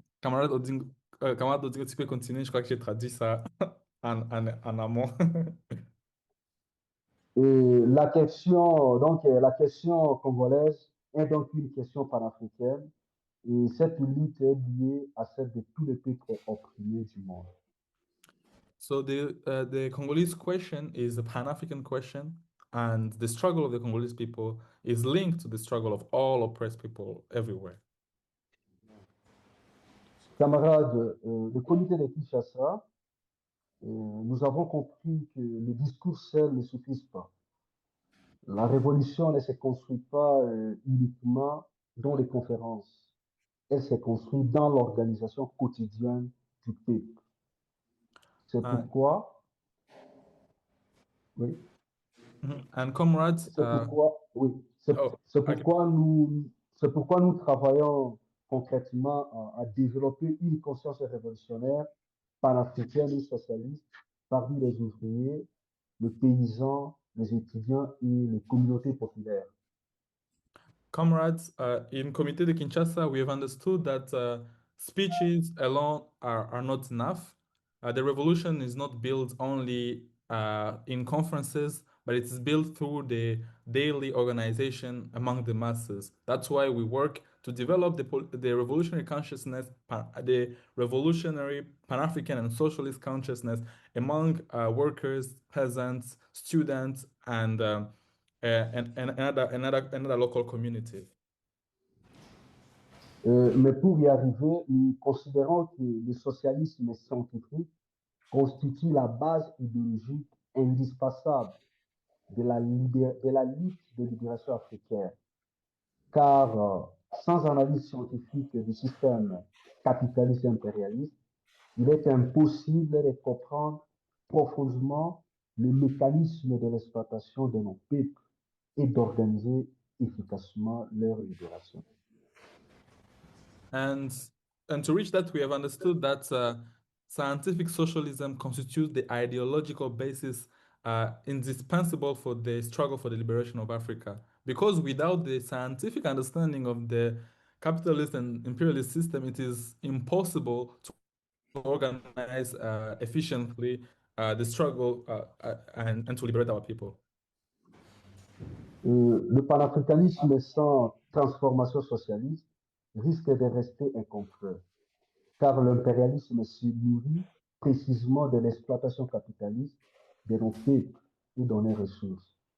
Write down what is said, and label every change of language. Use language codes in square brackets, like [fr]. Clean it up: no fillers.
[fr] Camarade Odingo, tu peux continuer, je crois que j'ai traduit ça en amont. Et la question congolaise est donc une question panafricaine et cette lutte est liée à celle de tous les peuples opprimés du monde. [en] So the Congolese question is a Pan-African question, and the struggle of the Congolese people is linked to the struggle of all oppressed people everywhere. [fr] Camarades, le comité de Kinshasa, nous avons compris que les discours seuls ne suffisent pas. La révolution ne se construit pas uniquement dans les conférences. Elle se construit dans l'organisation quotidienne du peuple. C'est pourquoi, oui, [en] and comrades, [fr] c'est pourquoi, oui, c'est pourquoi nous travaillons concrètement à développer une conscience révolutionnaire panafricaine et socialiste parmi les ouvriers, les paysans, les étudiants et les communautés populaires. [en] Comrades, in Comité de Kinshasa, we have understood that speeches alone are not enough. The revolution is not built only in conferences, but it's built through the daily organization among the masses. That's why we work to develop the revolutionary consciousness, the revolutionary Pan-African and socialist consciousness among workers, peasants, students, and another local community. [fr] Mais pour y arriver, nous considérons que le socialisme scientifique constitue la base idéologique indispensable de la lutte de libération africaine. Car sans analyse scientifique du système capitaliste et impérialiste, il est impossible de comprendre profondément le mécanisme de l'exploitation de nos peuples et d'organiser efficacement leur libération. [en] And to reach that, we have understood that scientific socialism constitutes the ideological basis indispensable for the struggle for the liberation of Africa. Because without the scientific understanding of the capitalist and imperialist system, it is impossible to organize efficiently the struggle and to liberate our people. [fr] Le panafricanisme sans transformation socialiste risque de rester incomplet, car l'impérialisme se nourrit précisément de l'exploitation capitaliste de nos peuples et de nos ressources.